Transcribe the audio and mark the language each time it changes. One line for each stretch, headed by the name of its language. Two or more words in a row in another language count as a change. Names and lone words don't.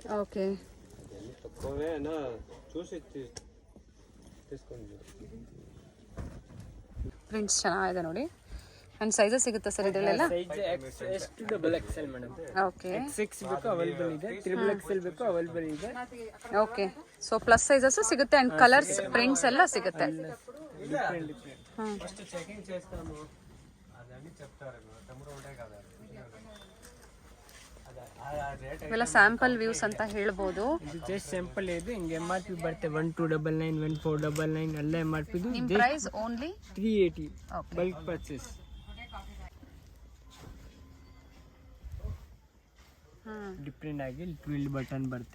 Kannada: ಓಕೆ. ಪ್ರಿಂಟ್ಸ್ ಚೆನ್ನಾಗಿದೆ ನೋಡಿ.
English: and sizes
Kannada: ಸಿಗುತ್ತೆ ಸರ್ ಇದರಲ್ಲೆಲ್ಲ?
English: size S to double XL madam.
Kannada: ಓಕೆ. XXL ಬೇಕು ಅವೈಲೇಬಲ್ ಇದೆ,
English: triple XL
Kannada: ಬೇಕು ಅವೈಲೇಬಲ್ ಇದೆ. ಓಕೆ.
English: so plus sizes
Kannada: ಸಿಗುತ್ತೆ ಅಂಡ್
English: colors prints
Kannada: ಎಲ್ಲ ಸಿಗುತ್ತೆ.
English: first checking
Telugu: చేస్తాము, అదని చెప్తారు తమ్ముడు ఉంటే కదా.
Kannada: ಇವೆಲ್ಲ
English: sample views
Kannada: ಅಂತ ಹೇಳ್ಬೋದು. ಇದು
English: just sample
Kannada: ಇದೆ. ಹಿಂಗೆ MRP ಬರುತ್ತೆ 1299, 1499 ಎಲ್ಲ MRP. ಇದು ನಿಮ್ಮ
English: price only
Kannada: 380
English: bulk purchase.
Kannada: ಡಿಫ್ರೆಂಟ್ ಆಗಿ
English: twill button
Kannada: ಬರುತ್ತೆ.